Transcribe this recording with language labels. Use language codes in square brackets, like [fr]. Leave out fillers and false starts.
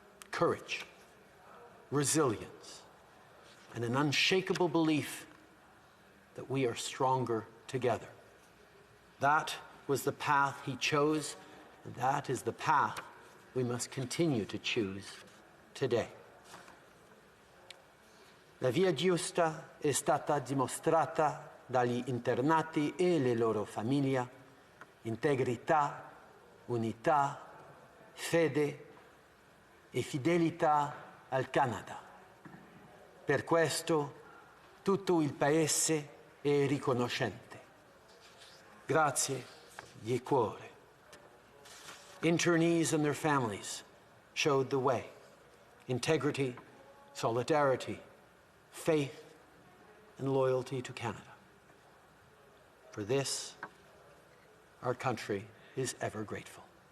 [en] Courage, resilience, and an unshakable belief that we are stronger together. That was the path he chose, and that is the path we must continue to choose today. [it] La via giusta è stata dimostrata dagli internati e le loro famiglie: integrità, unità, fede e fidelità al Canada. Per questo tutto il Paese è riconoscente. Grazie di cuore. [en] Internees and their families showed the way. Integrity, solidarity, faith, and loyalty to Canada. For this, our country is ever grateful.